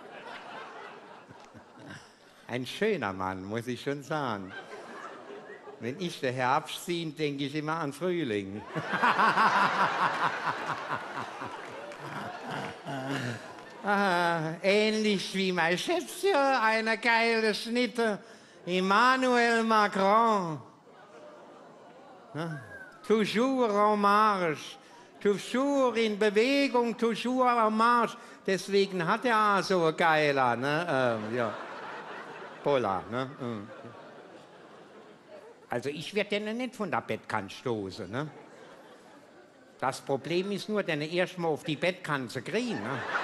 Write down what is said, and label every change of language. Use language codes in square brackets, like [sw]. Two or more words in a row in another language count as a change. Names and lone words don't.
[de] Ein schöner Mann, muss ich schon sagen. Wenn ich den Herbst sehe, denke ich immer an Frühling. Ähnlich wie mein Schätzchen, eine geile Schnitte, Emmanuel Macron. [fr] Toujours en marche, toujours [de] in Bewegung, [fr] toujours en marche. [de] Deswegen hat er auch so ein geiler, ne? Ja. Poller, ne? Also ich werde den nicht von der Bettkante stoßen, ne? Das Problem ist nur, den erst mal auf die Bettkante kriegen, ne?